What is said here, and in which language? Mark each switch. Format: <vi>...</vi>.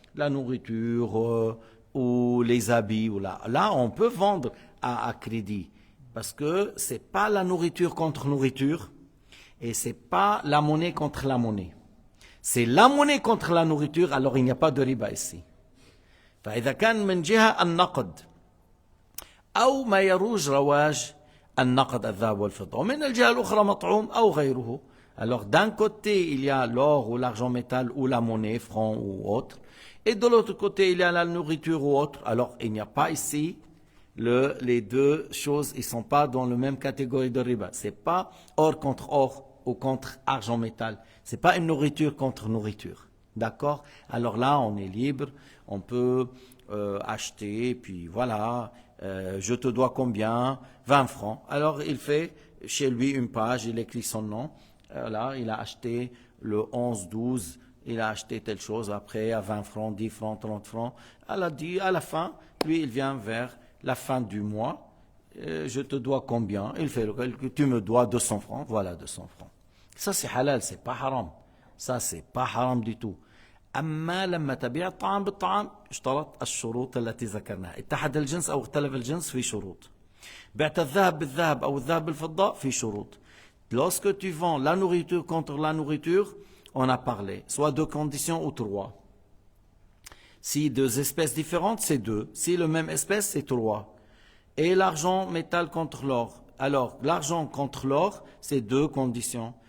<fr>La nourriture ou les habits. Là, on peut vendre à crédit. Parce que ce n'est pas la nourriture contre nourriture et ce n'est pas la monnaie contre la monnaie. C'est la monnaie contre la nourriture, alors il n'y a pas de riba ici.</fr> <ar>فإذا كان من جهة النقد أو ما يروج رواج النقد الذهب والفضة ومن الجهة الأخرى مطعوم أو غيره.</ar> <fr>Alors d'un côté il y a l'or ou l'argent métal ou la monnaie, franc ou autre, et de l'autre côté il y a la nourriture ou autre. Alors il n'y a pas ici les deux choses, ils ne sont pas dans la même catégorie de riba. Ce n'est pas or contre or ou contre argent métal. Ce n'est pas une nourriture contre nourriture. D'accord? Alors là, on est libre, on peut acheter, puis voilà, je te dois combien? 20 francs. Alors il fait chez lui une page, il écrit son nom. Là, il a acheté le 11-12, il a acheté telle chose, après à 20 francs, 10 francs, 30 francs. Elle a dit, à la fin, lui, il vient vers la fin du mois, je te dois combien? Il fait le calcul, tu me dois 200 francs, voilà 200 francs. Ça c'est halal, c'est pas haram. Ça c'est pas haram du tout.</fr> <ar>أما لما تبيع الطعام بالطعام اشترط الشروط التي ذكرناها. اتحد الجنس أو اختلف الجنس في شروط. بعت الذهب بالذهب أو الذهب بالفضة في شروط.</ar> <fr>Lorsque tu vends la nourriture contre la nourriture, on a parlé, soit deux conditions ou trois. Si deux espèces différentes, c'est deux. Si la même espèce, c'est trois. Et l'argent métal contre l'or. Alors, l'argent contre l'or, c'est deux conditions.</fr>